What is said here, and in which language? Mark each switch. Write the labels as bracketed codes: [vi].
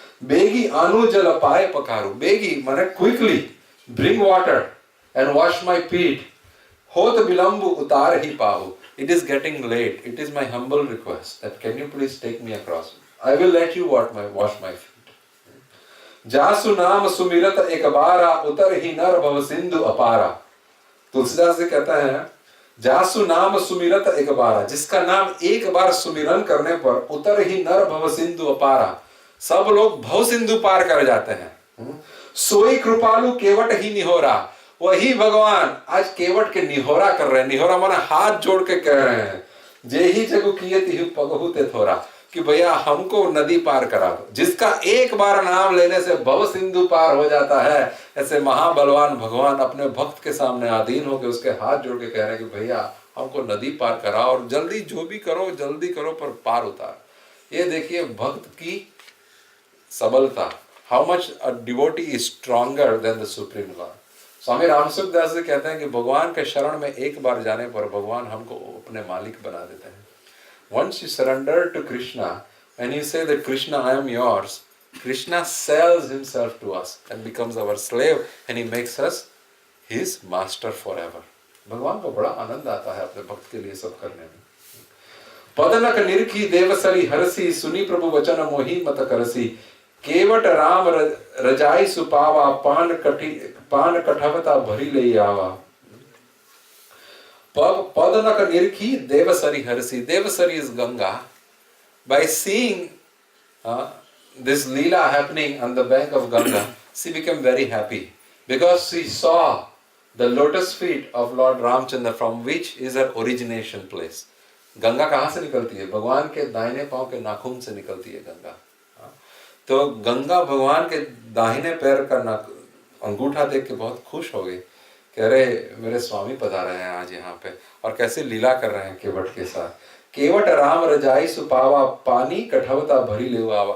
[hi] Begi anu jal paye pakaru. Begi mane [en] quickly bring water and wash my feet. [hi] Hot bilambu utar hi pahu. [en] It is getting late. It is my humble request that can you please take me across. I will let you wash my feet. [hi] जासु नाम सुमिरत एक बारा, उतर ही नर भव सिंधु अपारा। तुलसीदास जी कहता है जासु नाम सुमिरत एक बारा, जिसका नाम एक बार सुमिरन करने पर उतर ही नर भव सिंधु अपारा, सब लोग भव सिंधु पार कर जाते हैं। सोई कृपालु केवट ही निहोरा, वही भगवान आज केवट के निहोरा कर रहे हैं। निहोरा माना हाथ जोड़ के कह रहे हैं, जे ही जगु किए तिहु पगहु ते थोरा, कि भैया हमको नदी पार करा दो। जिसका एक बार नाम लेने से भव सिंधु पार हो जाता है, ऐसे महाबलवान भगवान अपने भक्त के सामने आधीन होकर उसके हाथ जोड़ के कह रहे हैं कि भैया हमको नदी पार करा और जल्दी जो भी करो जल्दी करो पर पार उतार। ये देखिए भक्त की सबलता, [en] How much a devotee is stronger than the supreme lord. [hi] स्वामी रामसुख दास जी कहते हैं कि भगवान के शरण में एक बार जाने पर भगवान हमको अपने मालिक बना देते हैं। [en] Once you surrender to Krishna and you say that Krishna, I am yours, Krishna sells himself to us and becomes our slave and he makes us his master forever. [hi] भगवान को बड़ा आनंद आता है अपने भक्त के लिए सब करने में। पदनक निरखी देवसरी हरसी, सुनी प्रभु वचन मोहि मत करसी, केवट राम रजाई सुपावा, पान कठवता भरी ले आवा। Padanaka nirki devasari harsi. [en] Devasari is Ganga. By seeing this Leela happening on the bank of Ganga, she became very happy because she saw the lotus feet of Lord Ramchandra, from which is her origination place. [hi] Ganga कहाँ से निकलती है? भगवान के दाहिने पांव के नाखून से निकलती है गंगा। तो गंगा भगवान के दाहिने पैर का अंगूठा देख के बहुत खुश हो गई, कह रहे मेरे स्वामी पधारे हैं आज यहाँ पे और कैसे लीला कर रहे हैं केवट के साथ। केवट राम रजाई सुपावा, पानी कठौता भरी ले आवा।